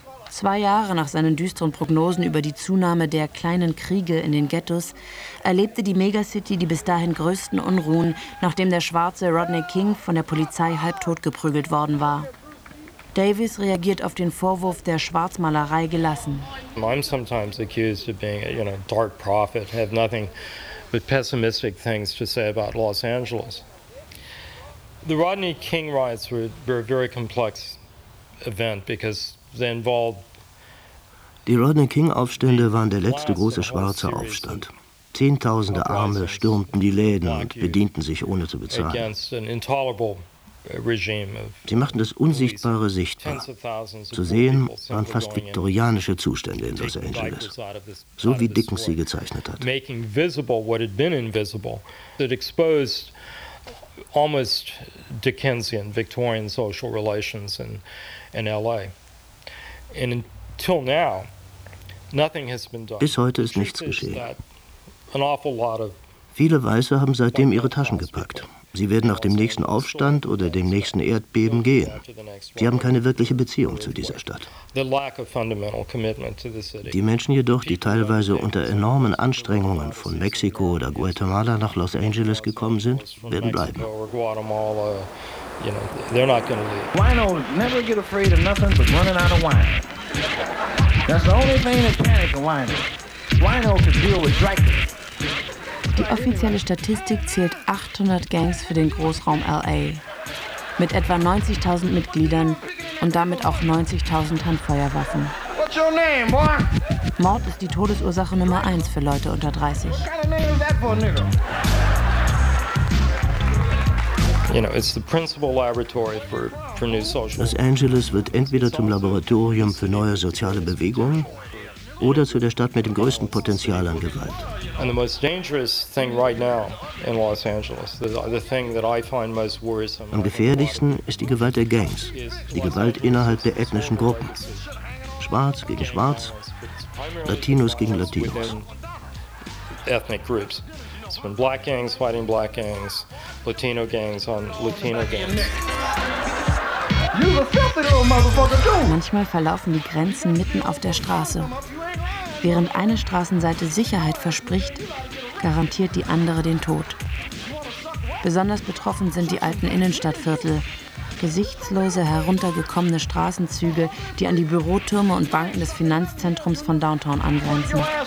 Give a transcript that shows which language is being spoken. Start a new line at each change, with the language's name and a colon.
German: 2 Jahre nach seinen düsteren Prognosen über die Zunahme der kleinen Kriege in den Ghettos erlebte die Megacity die bis dahin größten Unruhen, nachdem der schwarze Rodney King von der Polizei halbtot geprügelt worden war. Davis reagiert auf den Vorwurf der Schwarzmalerei gelassen.
English: I'm sometimes accused of being a, you know, dark prophet, have nothing but pessimistic things to say about Los Angeles. The Rodney King riots were a very complex event because they involved.
German: Die Rodney King-Aufstände waren der letzte große schwarze Aufstand. Zehntausende Arme stürmten die Läden und bedienten sich ohne zu bezahlen. Sie machten das Unsichtbare sichtbar. Zu sehen waren fast viktorianische Zustände in Los Angeles, so wie Dickens sie gezeichnet hat.
English: Making visible what had been invisible, it exposed almost Dickensian, Victorian social relations in LA. And until now, nothing has been done.
German: Bis heute ist nichts geschehen. Viele Weiße haben seitdem ihre Taschen gepackt. Sie werden nach dem nächsten Aufstand oder dem nächsten Erdbeben gehen. Sie haben keine wirkliche Beziehung zu dieser Stadt. Die Menschen jedoch, die teilweise unter enormen Anstrengungen von Mexiko oder Guatemala nach Los Angeles gekommen sind, werden bleiben.
English: Wino never get afraid of nothing but running out of wine. That's the only thing that panic in wine. Wino can deal with Dracula.
German: Die offizielle Statistik zählt 800 Gangs für den Großraum L.A. mit etwa 90.000 Mitgliedern und damit auch 90.000 Handfeuerwaffen.
English: What's your name, boy?
German: Mord ist die Todesursache Nummer 1 für Leute unter 30.
English: You know, it's the principal laboratory for new social.
German: Los Angeles wird entweder zum Laboratorium für neue soziale Bewegungen oder zu der Stadt mit dem größten Potenzial an Gewalt.
English: And the most dangerous thing right now in Los Angeles, the thing that I find most worrisome.
German: Am gefährlichsten ist die Gewalt der Gangs, die Gewalt innerhalb der ethnischen Gruppen. Schwarz gegen Schwarz, Latinos gegen Latinos.
English: Ethnic groups. It's been black gangs fighting black gangs, Latino gangs on Latino gangs.
German: Manchmal verlaufen die Grenzen mitten auf der Straße. Während eine Straßenseite Sicherheit verspricht, garantiert die andere den Tod. Besonders betroffen sind die alten Innenstadtviertel. Gesichtslose, heruntergekommene Straßenzüge, die an die Bürotürme und Banken des Finanzzentrums von Downtown angrenzen.